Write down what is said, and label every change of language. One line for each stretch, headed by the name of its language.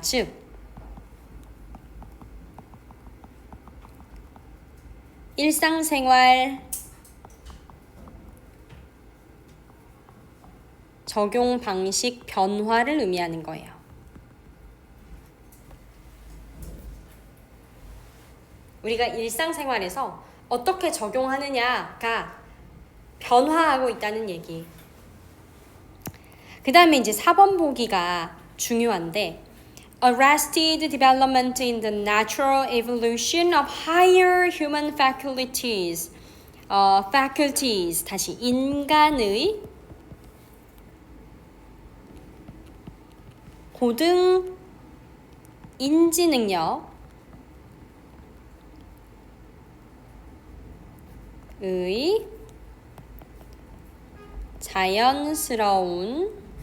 Korean: 즉, 일상생활 적용 방식 변화를 의미하는 거예요. 우리가 일상생활에서 어떻게 적용하느냐가 변화하고 있다는 얘기. 그 다음에 이제 4번 보기가 중요한데
English: Arrested development in the natural evolution of higher human faculties.
Korean: faculties 다시 인간의 고등 인지 능력의 자연스러운